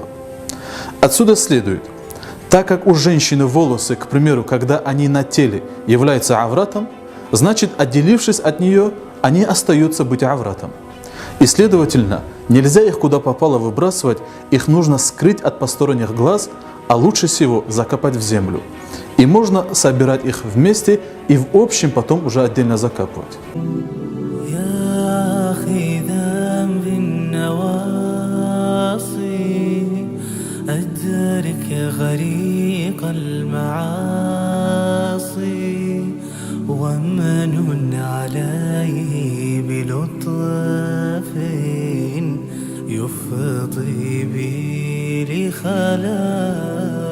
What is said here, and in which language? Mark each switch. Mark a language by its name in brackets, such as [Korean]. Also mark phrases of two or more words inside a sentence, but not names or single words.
[Russian] Отсюда следует, так как у женщины волосы, к примеру, когда они на теле, являются авратом, значит, отделившись от нее, они остаются быть авратом. И, следовательно, нельзя их куда попало выбрасывать, их нужно скрыть от посторонних глаз, а лучше всего закопать в землю. И можно собирать их вместе и в общем потом уже отдельно закапывать. [Arabic] غريق المعاصي ومن عليه بلطف يفضي بي لخلاصي.